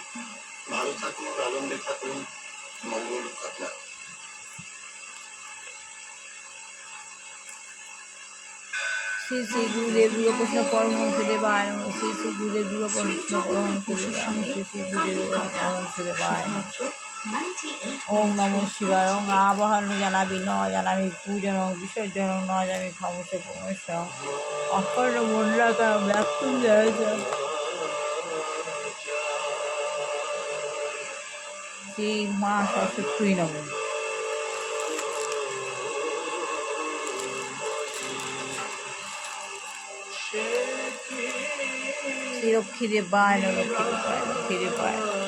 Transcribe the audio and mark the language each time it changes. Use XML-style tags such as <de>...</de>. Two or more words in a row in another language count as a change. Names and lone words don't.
<bn>ভালো থাকুন, আনন্দে থাকুন, মঙ্গল আপনার।</bn> <sa>শ্রী শ্রী গুরুদেব দুর্গাকৃষ্ণ পরমহংসদেবায় নমঃ, শ্রী শ্রী গুরুদেব দুর্গাকৃষ্ণ পরমহংসদেবায় নমঃ, শ্রী শ্রী গুরুদেব পরমহংসদেবায় নমঃ। ওম নমঃ শিবায়। ওম আবাহন জানাবি ন জানাবি পূজন বিসর্জন ন জানাবি ক্ষমস পরমেশ অখণ্ড মন্ডলাকার মৃত্যুঞ্জয় শ্রী মা সরস্বতী নমঃ। শ্রী লক্ষ্মী দেবায় নমঃ, লক্ষ্মী দেবায়, লক্ষ্মী দেবায়।</sa>